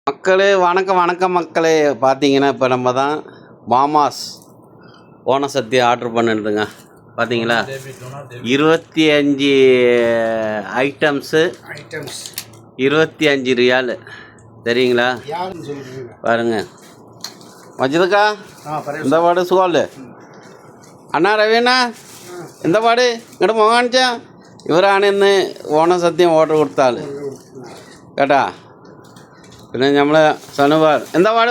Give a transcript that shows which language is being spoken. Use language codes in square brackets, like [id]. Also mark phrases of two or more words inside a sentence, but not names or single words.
[ta] மக்களே வணக்கம் மக்களே. பார்த்தீங்கன்னா இப்போ நம்ம தான் மாமாஸ் ஓண சத்தி ஆர்டர் பண்ணிடுதுங்க. பார்த்தீங்களா 25 ஐட்டம்ஸு 25 ரியால் தெரியுங்களா? [ml] பாருங்க മജിദക്കാ എന്താ പാട്? സുഖമല്ലേ അണ്ണാ? രവീണ എന്താ പാട്? ഇങ്ങോട്ട് മുഖം കാണിച്ചാ. ഇവരാണ് ഇന്ന് ഓണസദ്യം ഓർഡർ കൊടുത്ത ആൾ കേട്ടാ. പിന്നെ നമ്മളെ സനുവാർ എന്താ പാട്?